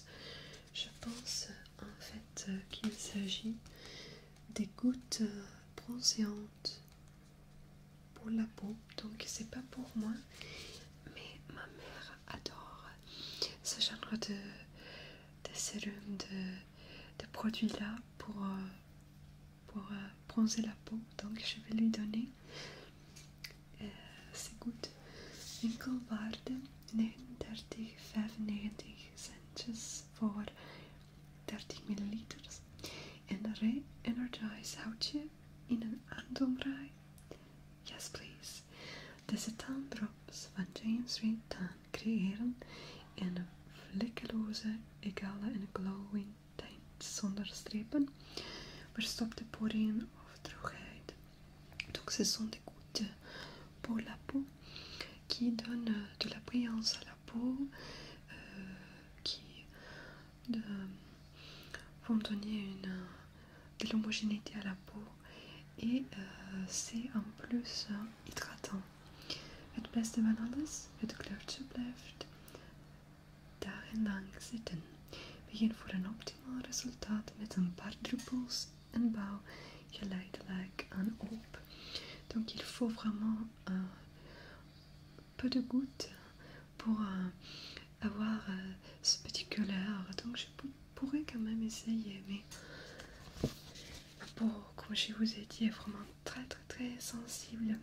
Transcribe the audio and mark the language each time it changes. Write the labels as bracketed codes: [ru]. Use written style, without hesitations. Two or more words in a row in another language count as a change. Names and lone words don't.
[fr] Je pense en fait qu'il s'agit des gouttes bronzantes pour la peau, donc c'est pas pour moi, mais ma mère adore ce genre de sérum, de produits là pour bronzer la peau, donc je vais lui donner ces gouttes. [nl] Winkelwaarde 39,95 centjes voor 30 milliliters. En Re-Energize houtje in een aandomdraai. [en] Yes please. [nl] Deze 10 drops van James Read 10 creëren een vlekkeloze, egale en glowing tint zonder strepen, verstopte poriën of droogheid. [fr] Donc ce sont des gouttes pour la peau qui donnent de la brillance à la peau, qui vont donner de l'homogénéité à la peau et c'est en plus hydratant. [nl] Het beste van alles, het kleurtje blijft dagenlang zitten. Begin voor een optimaal resultaat met een paar druppels en bouw geleidelijk aan op. [fr] Donc il faut vraiment peu de gouttes pour avoir ce petit couleur. Donc je pourrais quand même essayer, mais ma peau, comme je vous ai dit, est vraiment très très très sensible.